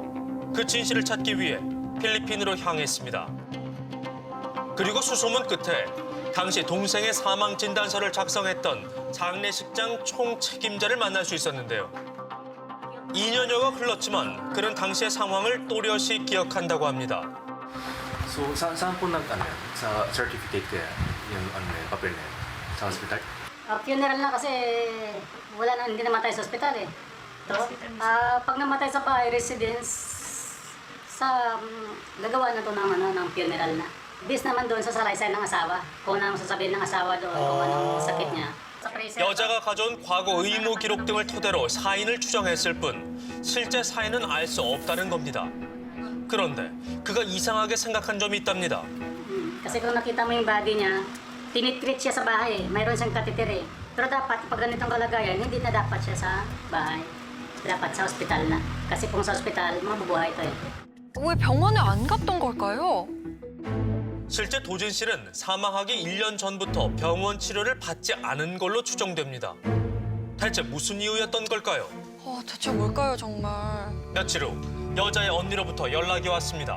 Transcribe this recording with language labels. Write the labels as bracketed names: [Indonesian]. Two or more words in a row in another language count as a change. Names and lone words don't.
[Korean] 그 진실을 찾기 위해 필리핀으로 향했습니다. 그리고 수소문 끝에 당시 동생의 사망 진단서를 작성했던 장례식장 총책임자를 만날 수 있었는데요. 2년여가 흘렀지만 그는 당시의 상황을 또렷이 기억한다고 합니다. [Filipino] So, saan po nag-ano sa certificate kaya yung papel na yun? Sa hospital? Funeral na kasi wala na, hindi namatay sa ospital eh. Pag namatay sa bahay residence, gagawa na to ng funeral na. Bis naman doon sa salaysay ng asawa. Kung ano sasabihin ng asawa doon, kung anong sakit niya. Sa freezer, [Korean] 여자가 가져온 과거 의무 기록 등을 토대로 사인을 추정했을 뿐 실제 사인은 알 수 없다는 겁니다. 그런데 그가 이상하게 생각한 점이 있답니다. [Filipino] Kasi kung nakita mo yung body niya, tinitreat siya sa bahay. Mayroon siyang catheter eh. Pero dapat, pag ganitong kalagayan, hindi na dapat siya sa bahay. Dapat sa ospital na. Kasi kung sa ospital, mabubuhay ito eh. [Korean] 왜 병원에 안 갔던 걸까요? 실제 도진 씨는 사망하기 1년 전부터 병원 치료를 받지 않은 걸로 추정됩니다. 대체 무슨 이유였던 걸까요? 대체 뭘까요, 정말. 며칠 후 여자의 언니로부터 연락이 왔습니다.